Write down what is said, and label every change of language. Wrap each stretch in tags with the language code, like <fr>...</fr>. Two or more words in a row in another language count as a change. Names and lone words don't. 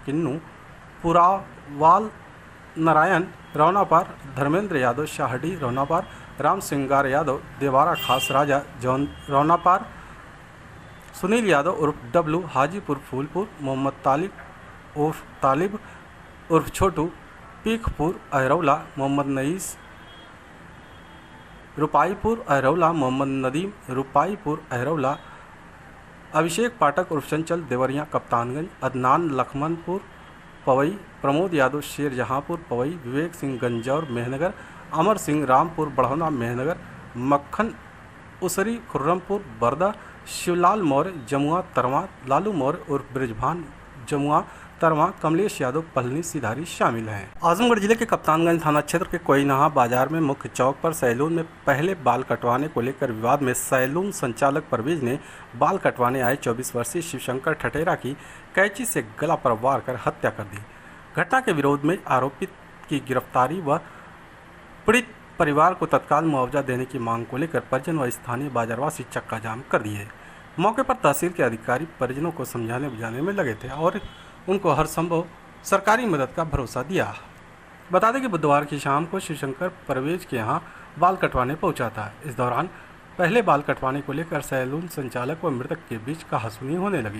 <hi>किन्नू पुरावाल नारायण रौनापार, धर्मेंद्र यादव शाहडी रौनापार, राम सिंगार यादव देवारा खास राजा जौन रौनापार, सुनील यादव उर्फ डब्लू हाजीपुर फूलपुर, मोहम्मद तालिब उर्फ छोटू पीखपुर अहरौला, मोहम्मद नईस रुपाईपुर अहरौला, मोहम्मद नदीम रुपाईपुर अहरौला, अभिषेक पाठक उर्फ चंचल देवरिया कप्तानगंज, अदनान लखमनपुर पवई, प्रमोद यादव शेर जहाँपुर पवई, विवेक सिंह गंजौर मेहनगर, अमर सिंह रामपुर बढ़ौना मेहनगर, मक्खन उसरी खुर्रमपुर बरदा, शिवलाल मौर्य जमुआ तरमा, लालू मौर्य उर्फ ब्रिजभान जमुआ तरमा, कमलेश यादव पलनी सिधारी शामिल हैं। आजमगढ़ जिले के कप्तानगंज थाना क्षेत्र के कोयनहा बाजार में मुख्य चौक पर सैलून में पहले बाल कटवाने को लेकर विवाद में सैलून संचालक परवेज ने बाल कटवाने आए 24 वर्षीय शिवशंकर ठठेरा की कैंची से गला पर वार कर हत्या कर दी। घटना के विरोध में आरोपित की गिरफ्तारी व पीड़ित परिवार को तत्काल मुआवजा देने की मांग को लेकर परिजन व स्थानीय बाजारवासी चक्का जाम कर दिए। मौके पर तहसील के अधिकारी परिजनों को समझाने बुझाने में लगे थे और उनको हर संभव सरकारी मदद का भरोसा दिया। बता दें कि बुधवार की शाम को शिवशंकर परवेज के यहाँ बाल कटवाने पहुंचा था। इस दौरान पहले बाल कटवाने को लेकर सैलून संचालक व मृतक के बीच कहासुनी होने लगी।</hi>